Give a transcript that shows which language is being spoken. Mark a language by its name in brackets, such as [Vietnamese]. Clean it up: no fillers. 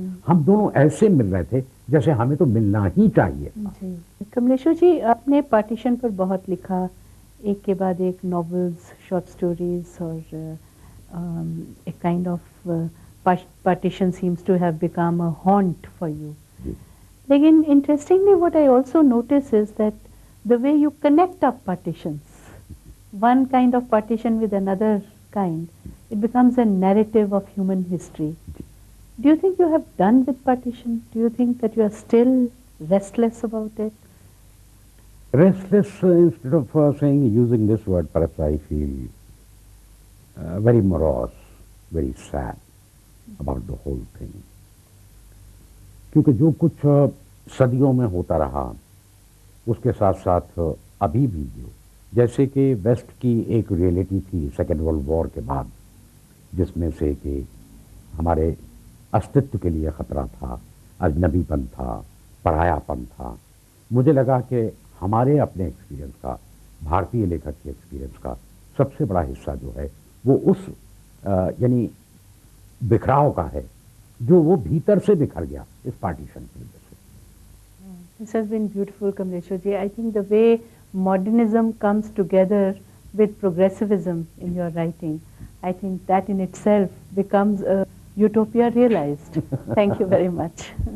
[Hindi] हम दोनों ऐसे मिल रहे थे जैसे हमें तो मिलना ही चाहिए था। कमलेश्वर जी, आपने पार्टीशन पर बहुत लिखा, एक के बाद एक नॉवेल्स, शॉर्ट स्टोरीज, और [English] a kind of partition seems to have become a haunt for you. Again, interestingly, what I also notice is that the way you connect up partitions, one kind of partition with another kind, it becomes a narrative of human history. Do you think you have done with partition? Do you think that you are still restless about it? Restless, instead of using this word, perhaps I feel very morose, very sad about the whole thing. [Hindi] क्योंकि जो कुछ सदियों में होता रहा, उसके साथ साथ अभी भी जो जैसे कि वेस्ट की एक रियलिटी थी सेकेंड वर्ल्ड वॉर के बाद, जिसमें से कि हमारे अस्तित्व के लिए ख़तरा था, अजनबीपन था, परायापन था। मुझे लगा कि हमारे अपने एक्सपीरियंस का, भारतीय लेखक के एक्सपीरियंस का सबसे बड़ा हिस्सा जो है वो उस यानी बिखराव का है, जो वो भीतर से बिखर गया इस पार्टीशन की वजह से। [English] This has been beautiful, Kamleshwar ji. I think the way modernism comes together with progressivism in your writing, I think that in itself becomes a utopia realized. Thank you very much.